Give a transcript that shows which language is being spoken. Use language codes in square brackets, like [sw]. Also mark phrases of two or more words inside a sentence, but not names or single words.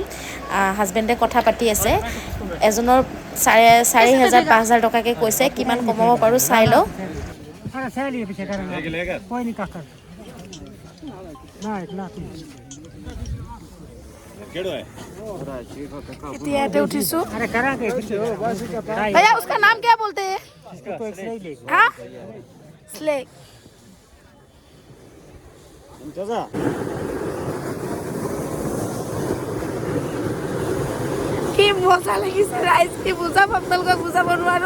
[as] হাজবেণ্ডে কথা পাতি আছে, এজনৰ 4,500 5,000 টকাকৈ কৈছে, কিমান কমাব পাৰোঁ চাই লওঁ। এতিয়া ইয়াতে উঠিছোঁ। [hi] भैया उसका नाम क्या बोलते हैं? हाँ? स्लेक। [as] কি মজা লাগিছে ৰাইজ, কি বুজাম আপোনালোকক, বুজাব নোৱাৰোঁ।